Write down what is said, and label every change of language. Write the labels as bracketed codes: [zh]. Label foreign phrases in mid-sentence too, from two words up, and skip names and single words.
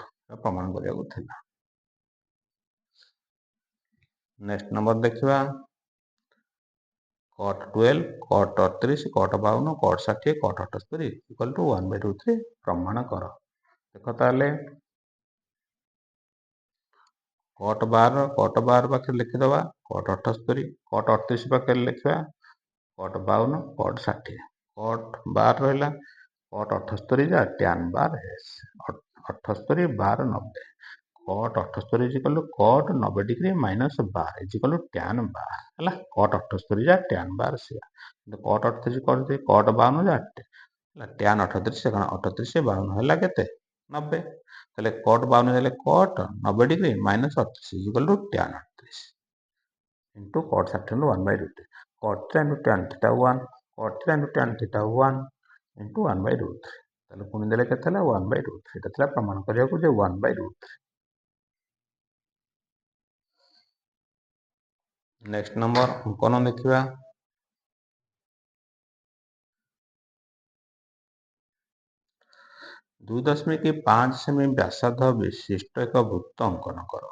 [or] ପ୍ରମାଣ କରିବାକୁ ଥିଲା। [en] next number [or] ଦେଖିବା cot 12, cot 38, cot 52, cot 60, cot 78 [en] equal to [or] 1/√3 ପ୍ରମାଣ କର। ଦେଖ ତାହେଲେ cot 12 ପାଖରେ ଲେଖିଦେବା cot 78, cot 38 ପାଖରେ ଲେଖିବା cot 52, cot 60, cot 12 ରହିଲା cot 78 ଯା tan ବାର s, 78 ବାର 90, cot 78 [en] equal to cot 90 degree minus [or] ବାର [en] equal to tan [or] ବାର ହେଲା। cot 78 ଯା tan ବାର ସେୟା, cot 38 କରିଦେଇ cot 52 ଯା ହେଲା tan 38 ସେ 38 52 ହେଲା କେତେ 90। [en] ତାହେଲେ cot 52 ହେଲେ cot 90 degree minus 38 equal to tan 38 ଇଣ୍ଟୁ cot 60 1/√। cot 3 into tan theta 1, cot 3 into tan theta 1 ଇଣ୍ଟୁ 1/√। [or] ତାହେଲେ ପୁଣି ଦେଲେ କେତେ ହେଲା 1/√। ଏଇଟା ଥିଲା ପ୍ରମାଣ କରିବାକୁ ଯେ 1/√। [en] next number [or] ଅଙ୍କନ ଦେଖିବା। ଦୁଇ 2.5 ସେମି ବ୍ୟାସାର୍ଦ୍ଧ ବିଶିଷ୍ଟ ଏକ ବୃତ୍ତ ଅଙ୍କନ କର।